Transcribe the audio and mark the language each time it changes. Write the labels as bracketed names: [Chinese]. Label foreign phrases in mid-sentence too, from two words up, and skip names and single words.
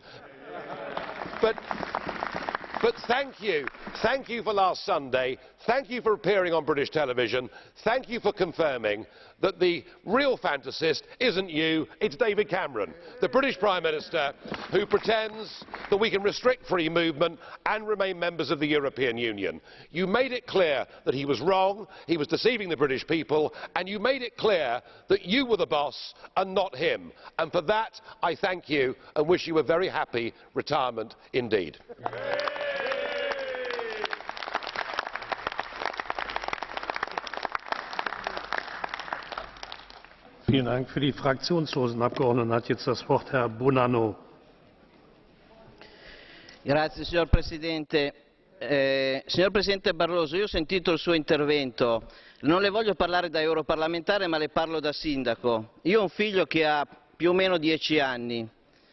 [English] But thank you for last Sunday, thank you for appearing on British television, thank you for confirming that the real fantasist isn't you, it's David Cameron, the British Prime Minister, who pretends that we can restrict free movement and remain members of the European Union. You made it clear that he was wrong, he was deceiving the British people, and you made it clear that you were the boss and not him. And for that, I thank you and wish you a very happy retirement indeed. [German] Vielen Dank. Für die fraktionslosen Abgeordneten hat jetzt das Wort Herr Bonanno. [Italian] Grazie, signor Presidente. Signor Presidente Barroso, io ho sentito il suo intervento. Non le voglio parlare da europarlamentare, ma le parlo da sindaco. Io ho un figlio che ha più o meno 10 anni.